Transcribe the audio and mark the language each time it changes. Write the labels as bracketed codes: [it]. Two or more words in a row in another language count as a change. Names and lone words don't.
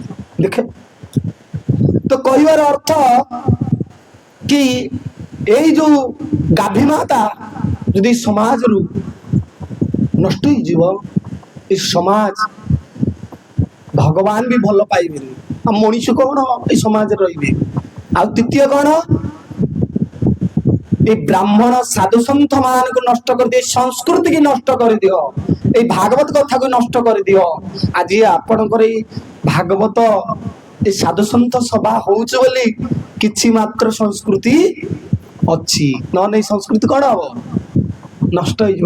[or] ଦେଖେ, ତ କହିବାର ଅର୍ଥ କି ଏଇ ଯୋଉ ଗାଭୀ ମାତା ଯଦି ସମାଜରୁ ନଷ୍ଟ ହେଇଯିବ, ଏ ସମାଜ ଭଗବାନ ବି ଭଲ ପାଇବେନି, ଆଉ ମଣିଷ କଣ ଏଇ ସମାଜରେ ରହିବେ। ଆଉ ଦ୍ୱିତୀୟ କଣ? ଏଇ ବ୍ରାହ୍ମଣ ସାଧୁ ସନ୍ଥ ମାନଙ୍କୁ ନଷ୍ଟ କରିଦିଅ, ସଂସ୍କୃତି କି ନଷ୍ଟ କରିଦିଅ, ଏଇ ଭାଗବତ କଥାକୁ ନଷ୍ଟ କରିଦିଅ। ଆଜି ଆପଣଙ୍କର ଏଇ ଭାଗବତ ଏ ସାଧୁ ସନ୍ଥ ସଭା ହଉଛି ବୋଲି କିଛି ମାତ୍ର ସଂସ୍କୃତି ଅଛି, ନହେଲେ ଏଇ ସଂସ୍କୃତି କଣ ହବ? ନଷ୍ଟ ହେଇଯିବ।